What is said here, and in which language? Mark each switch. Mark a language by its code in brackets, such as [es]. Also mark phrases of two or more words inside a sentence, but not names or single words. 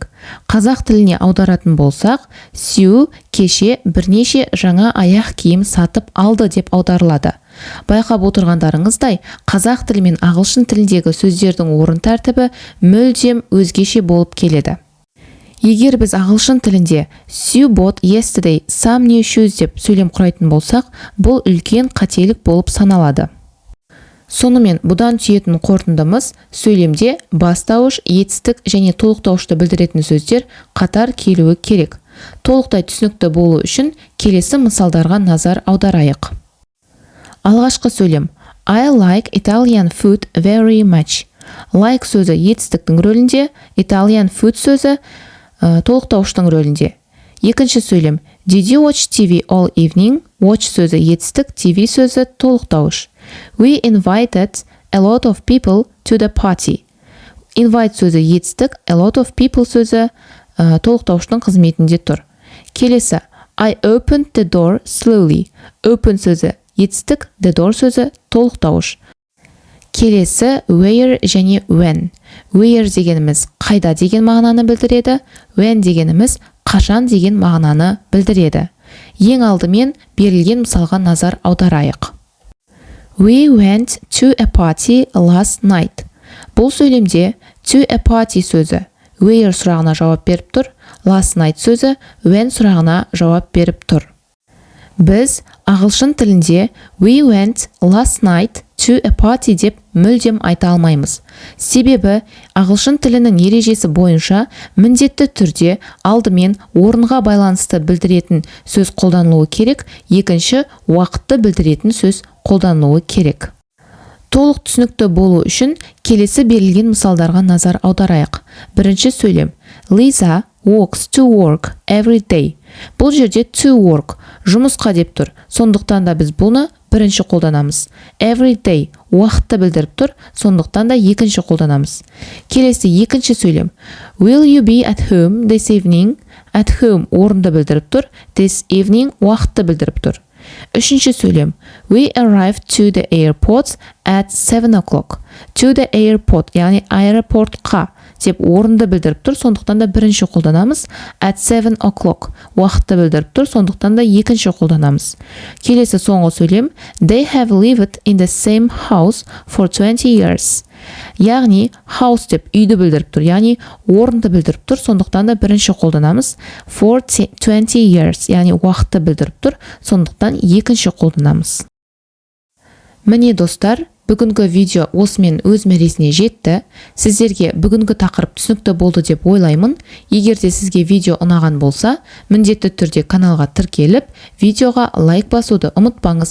[kk] Қазақ тіліне аударатын болсақ, Sue кеше бірнеше жаңа аяқ киім сатып алды деп аударылады. Байқап отырғандарыңыздай, қазақ тілі мен ағылшын тіліндегі сөздердің орын тәртібі мүлдем өзгеше болып келеді. Егер біз ағылшын тілінде [en] Sue bought yesterday some new shoes [kk] деп сөйлем құрайтын болсақ, бұл үлкен қателік болып саналады. Сонымен бұдан түйетін қорытындымыз сөйлемде бастауыш, етістік және толықтауышты білдіретін сөздер қатар келуі керек. Толықтай түсінікті болу үшін келесі мысалдарға назар аударайық. Алғашқы сөйлем. [en] I like Italian food very much. [kk] Like сөзі етістіктің рөлінде, [en] Italian food [kk] сөзі толықтауыштың рөлінде. Екінші сөйлем. [en] Did you watch TV all evening? [kk] Watch сөзі етістік, TV сөзі толықтауыш. [en] We invited a lot of people to the party. [kk] Invite сөзі етістік, [en] a lot of people [kk] сөзі толықтауыштың қызметінде тұр. Келесі. [en] I opened the door slowly. [kk] Open сөзі етістік, [en] the door [kk] сөзі толықтауыш. Келесі where және when. Where дегеніміз қайда деген мағынаны білдіреді, when дегеніміз қашан деген мағынаны білдіреді. Ең алдымен берілген мысалға назар аударайық. [en] We went to a party last night. [kk] Бұл сөйлемде [en] to a party [kk] сөзі where сұрағына жауап беріп тұр, [en] last night [kk] сөзі when сұрағына жауап беріп тұр. Біз ағылшын тілінде [en] we went last night to a party [kk] деп мүлдем айта алмаймыз. Себебі ағылшын тілінің ережесі бойынша міндетті түрде алдымен орынға байланысты білдіретін сөз қолданылуы керек, екінші уақытты білдіретін сөз қолданылуы керек. Толық түсінікті болу үшін келесі берілген мысалдарға назар аударайық. Бірінші сөйлем. [en] Lisa walks to work every day. [kk] Бұл жерде [en] to work [kk] жұмысқа деп тұр. Сондықтан да біз бұны бірінші қолданамыз. [en] Every day [kk] уақытты білдіріп тұр. Сондықтан да екінші қолданамыз. Келесі екінші сөйлем. [en] Will you be at home this evening? At home [kk] орынды білдіріп тұр. [en] This evening [kk] уақытты білдіріп тұр. Үшінші сөйлем. [en] We arrived to the airport at 7 o'clock. To the airport, [kk] яғни аэропортқа деп орынды білдіріп тұр, сондықтан да бірінші қолданамыз. [en] At 7 o'clock [kk] уақытты білдіріп тұр, сондықтан да екінші қолданамыз. Келесі соңғы сөйлем. [en] They have lived in the same house for 20 years. [kk] Яғни house деп үйді білдіріп тұр, яғни орынды білдіріп тұр, сондықтан да бірінші қолданамыз. [en] For 20 years, [kk] яғни уақытты білдіріп тұр, сондықтан екінші қолданамыз. Міне достар, бүгінгі видео осымен өз мәресіне жетті. Сіздерге бүгінгі тақырып түсінікті болды деп ойлаймын. Егер де сізге видео ұнаған болса, міндетті түрде каналға тіркеліп, видеоға лайк басуды ұмытпаңыз.